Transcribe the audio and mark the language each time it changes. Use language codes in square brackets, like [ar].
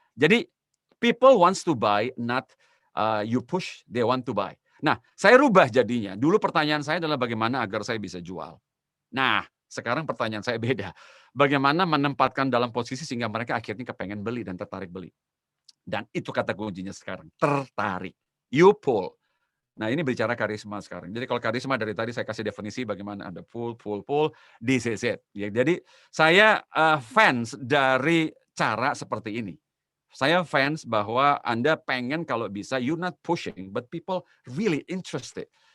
[en] Jadi people wants to buy, not you push, they want to buy. [id] Nah, saya rubah jadinya. Dulu pertanyaan saya adalah bagaimana agar saya bisa jual. Nah, sekarang pertanyaan saya beda. Bagaimana menempatkan dalam posisi sehingga mereka akhirnya kepengen beli dan tertarik beli. Dan itu kata kuncinya sekarang, tertarik. [en] You pull. [id] Nah, ini bicara karisma sekarang. Jadi kalau karisma dari tadi saya kasih definisi bagaimana ada pull, [en] this is it. [id] Ya, jadi saya fans dari cara seperti ini. Saya fans bahwa Anda pengen kalau bisa, [en] you're not pushing, but people really interested.